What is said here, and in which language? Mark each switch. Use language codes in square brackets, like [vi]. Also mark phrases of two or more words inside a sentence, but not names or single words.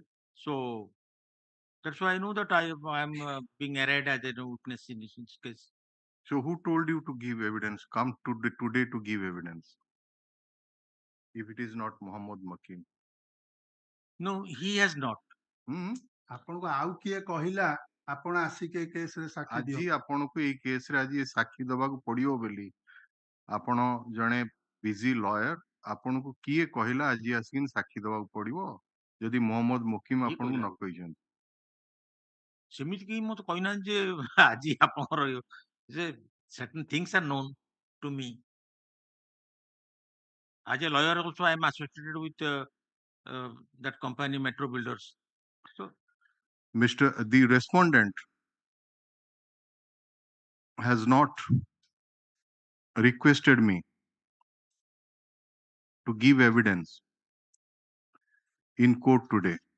[en] So that's why I know that I am being arraigned as a witness in this case. So who told you to give evidence? Come today to give evidence. If it is not Muhammad Mukim. No, he has not. [or] ଆପଣଙ୍କୁ ଆଉ କିଏ କହିଲା ଆପଣ ଆସିକି ଏ କେସରେ ସାକ୍ଷୀ ଦିଅ? ଆଜି ଆପଣଙ୍କୁ ଏଇ କେସରେ ଆଜି ସାକ୍ଷୀ ଦେବାକୁ ପଡିବ ବୋଲି ଆପଣ ଜଣେ [en] busy lawyer, [or] ଆପଣଙ୍କୁ କିଏ କହିଲା ଆଜି ଆସିକି ସାକ୍ଷୀ ଦେବାକୁ ପଡିବ ଯଦି ମୋହମ୍ମଦ ମୁକିମ ଆପଣଙ୍କୁ ନ କହିଛନ୍ତି? ସେମିତି କେହି ମତେ କହିନାହାନ୍ତି ଯେ ଆଜି ଆପଣଙ୍କର ଯେ [en] certain things are known to me. As a lawyer also I am associated with that company Metro Builders. So The respondent has not requested me to give evidence in court today.